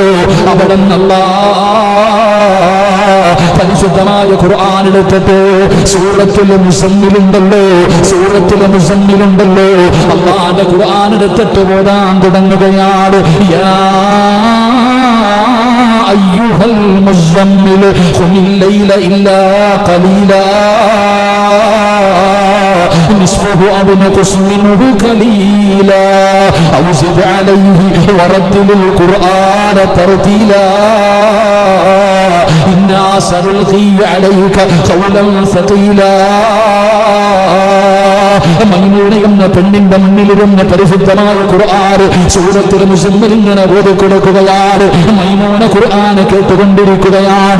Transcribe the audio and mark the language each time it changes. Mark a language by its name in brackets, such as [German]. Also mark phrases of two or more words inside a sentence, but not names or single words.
[Malayalam] അവിടെ നിന്നല്ല പരിശുദ്ധമായ ഖുർആൻ എടുത്തിട്ട് സൂറത്തുൽ മുസമ്മിലുണ്ടല്ലോ, സൂറത്തുൽ മുസമ്മിലുണ്ടല്ലോ, അല്ലാഹുവിന്റെ ഖുർആൻ എടുത്തിട്ട് ഓതാൻ തുടങ്ങുകയാണ്. [Arabic] يا أيها المزمل قم الليل إلا قليلا نصفه أو انقص منه قليلا أو زد عليه ورتل القرآن ترتيلا. إنا سنلقي عليك قولا ثقيلا. [Malayalam] മൈമൂന എന്ന പെണ്ണിന്റെ മുന്നിലിരുന്ന് പരിശുദ്ധമായ ഖുർആൻ സൂറത്തുൽ മുസമ്മിൽ ഇങ്ങനെ ഓതി കൊടുക്കുകയാണ്. മൈമൂന ഖുർആൻ കേട്ടുകൊണ്ടിരിക്കുകയാണ്.